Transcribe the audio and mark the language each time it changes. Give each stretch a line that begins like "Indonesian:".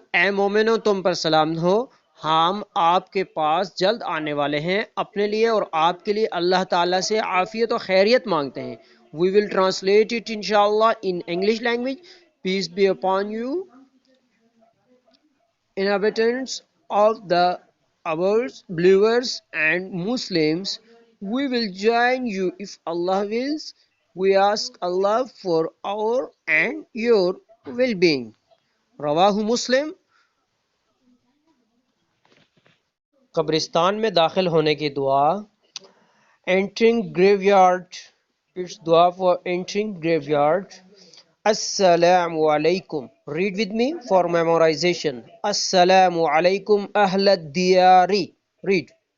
Urdu: اے مومنو تم پر سلام ہو، ہم آپ کے پاس جلد آنے والے ہیں، اپنے لیے اور آپ کے لیے اللہ تعالیٰ سے عافیت و خیریت مانگتے ہیں.
English: We will translate it انشاءاللہ in English language. Peace be upon you. Inhabitants of the ours, believers and Muslims, we will join you if Allah wills. We ask Allah for our and your well-being.
Urdu: رواہ مسلم. قبرستان میں داخل ہونے کی دعا.
English: Entering graveyard. It's dua for entering graveyard. Assalamu alaikum. Read with me for memorization.
Arabic: Assalamu alaikum ahlad diyari.
English: Read.